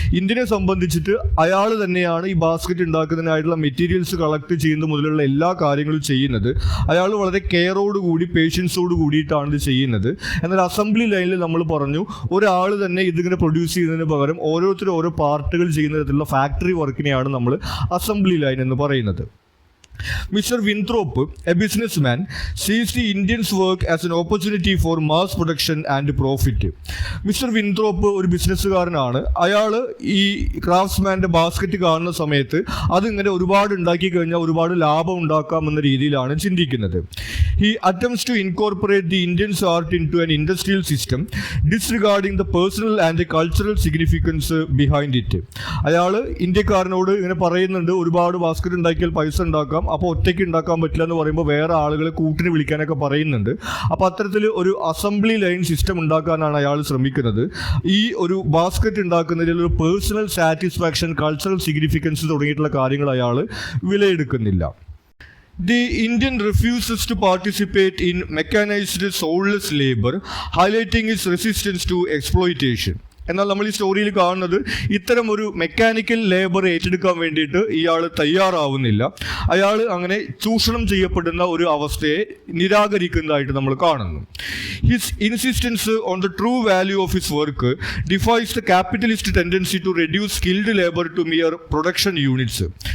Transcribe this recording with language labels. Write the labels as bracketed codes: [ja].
[ml] ഇന്ത്യനെ സംബന്ധിച്ചിട്ട് അയാൾ തന്നെയാണ് ഈ ബാസ്ക്കറ്റ് ഉണ്ടാക്കുന്നതിനായിട്ടുള്ള മെറ്റീരിയൽസ് കളക്ട് ചെയ്യുന്നത് മുതലുള്ള എല്ലാ കാര്യങ്ങളും ചെയ്യുന്നത്. അയാൾ വളരെ കെയറോടുകൂടി പേഷ്യൻസോട് കൂടിയിട്ടാണ് ഇത് ചെയ്യുന്നത്. എന്നാൽ അസംബ്ലി ലൈനിൽ നമ്മൾ പറഞ്ഞു, ഒരാൾ തന്നെ ഇതിങ്ങനെ പ്രൊഡ്യൂസ് ചെയ്യുന്നതിന് പകരം ഓരോരുത്തരും ഓരോ പാർട്ടുകൾ ചെയ്യുന്ന തരത്തിലുള്ള ഫാക്ടറി വർക്കിനെയാണ് നമ്മൾ അസംബ്ലി ലൈൻ എന്ന് പറയുന്നത്. [en] Mr. Winthrop, a businessman, sees the Indians' work as an opportunity for mass production and profit. [ml] Mister വിൻത്രോപ്പ് ഒരു ബിസിനസ്സുകാരനാണ്. അയാൾ ഈ ക്രാഫ്റ്റ്സ്മാൻ്റെ ബാസ്ക്കറ്റ് കാണുന്ന സമയത്ത് അതിങ്ങനെ ഒരുപാട് ഉണ്ടാക്കി കഴിഞ്ഞാൽ ഒരുപാട് ലാഭം ഉണ്ടാക്കാമെന്ന രീതിയിലാണ് ചിന്തിക്കുന്നത്. [en] He attempts to incorporate the Indian's art into an industrial system, disregarding the personal and the cultural significance behind it. [ml] അയാൾ ഇന്ത്യക്കാരനോട് ഇങ്ങനെ പറയുന്നുണ്ട്, ഒരുപാട് ബാസ്ക്കറ്റ് ഉണ്ടാക്കിയാൽ പൈസ ഉണ്ടാക്കാം, അപ്പോൾ ഒറ്റയ്ക്ക് ഉണ്ടാക്കാൻ പറ്റില്ല എന്ന് പറയുമ്പോൾ വേറെ ആളുകളെ കൂട്ടിന് വിളിക്കാനൊക്കെ പറയുന്നുണ്ട്. അപ്പോൾ അത്തരത്തിൽ ഒരു അസംബ്ലി ലൈൻ സിസ്റ്റം ഉണ്ടാക്കാനാണ് അയാൾ ശ്രമിക്കുന്നത്. ഈ ഒരു ബാസ്ക്കറ്റ് ഉണ്ടാക്കുന്നതിൽ ഒരു പേഴ്സണൽ സാറ്റിസ്ഫാക്ഷൻ, കൾച്ചറൽ സിഗ്നിഫിക്കൻസ് തുടങ്ങിയിട്ടുള്ള കാര്യങ്ങൾ അയാൾ വിലയെടുക്കുന്നില്ല. [en] The Indian refuses to participate in mechanized soulless labor, highlighting its resistance to exploitation. [ml] എന്നാൽ നമ്മൾ ഈ സ്റ്റോറിയിൽ കാണുന്നത് ഇത്തരം ഒരു മെക്കാനിക്കൽ ലേബർ ഏറ്റെടുക്കാൻ വേണ്ടിയിട്ട് ഇയാൾ തയ്യാറാവുന്നില്ല. അയാൾ അങ്ങനെ ചൂഷണം ചെയ്യപ്പെടുന്ന ഒരു അവസ്ഥയെ നിരാകരിക്കുന്നതായിട്ട് നമ്മൾ കാണുന്നു. [en] His insistence on the true value of his work defies the capitalist tendency to reduce skilled labour to mere production units.